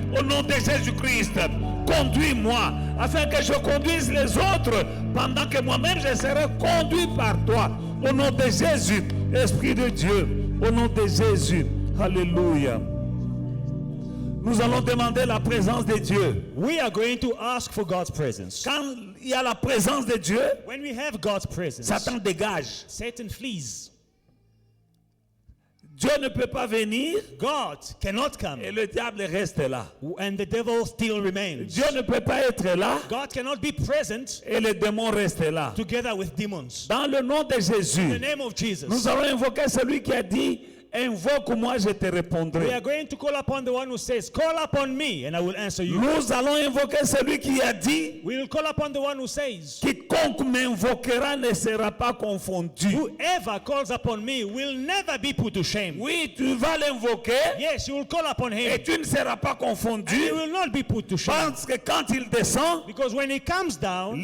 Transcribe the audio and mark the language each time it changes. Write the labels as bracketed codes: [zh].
[fr] Au nom de Jésus-Christ. Conduis-moi, afin que je conduise les autres, pendant que moi-même je serai conduit par toi. Au nom de Jésus, Esprit de Dieu, au nom de Jésus, Alléluia. Nous allons demander la présence de Dieu. [en] We are going to ask for God's presence. [fr] Quand il y a la présence de Dieu, [en] When we have God's presence, [fr] Satan dégage. [en] Satan flees. [fr] Dieu ne peut pas venir [en] God cannot come, [fr] et le diable reste là. [en] and the devil still remains. [fr] Dieu ne peut pas être là [en] God cannot be present [fr] et le démon reste là. [en] together with demons. [fr] Dans le nom de [en] In the [fr] Jésus, [en] name of Jesus, [fr] nous allons invoquer celui qui a dit, invoque-moi, je te [en] we [fr] répondrai. [en] are going to call upon the one who says, call upon me and I will answer you. [fr] Nous allons invoquer celui qui a dit, [en] We will call upon the one who says, [fr] quiconque m'invoquera ne sera pas confondu. [en] whoever calls upon me will never be put to shame. [fr] Oui, tu vas l'invoquer [en] Yes, you will call upon him [fr] et tu ne seras pas [en] and [fr] confondu [en] he will not be put to shame. [fr] parce que quand il descend, [en] Because when he comes down,